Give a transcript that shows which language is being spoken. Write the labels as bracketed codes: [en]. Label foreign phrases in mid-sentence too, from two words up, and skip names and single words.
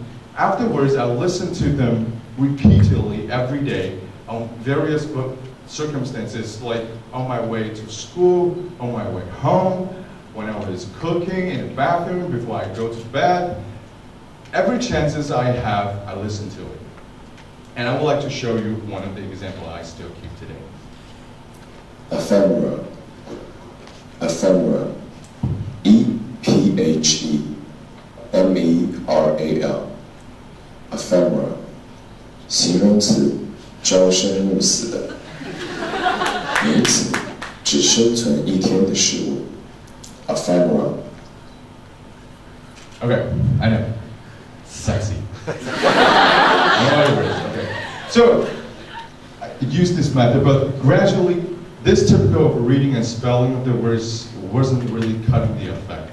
[en] Afterwards, I listen to them repeatedly every day on various circumstances, like on my way to school, on my way home, when I was cooking in the bathroom, before I go to bed. Every chances I have, I listen to it. And I would like to show you one of the examples I still keep today. Ephemera. Ephemera. E-P-H-E-M-E-R-A-L. Ephemera. [zh] 形容词，朝生暮死的。名词，只生存一天的事物。Ephemera. [en] Okay, I know. Sexy. Okay. So, I used this method, but gradually, this typical of reading and spelling of the words wasn't really cutting the effect.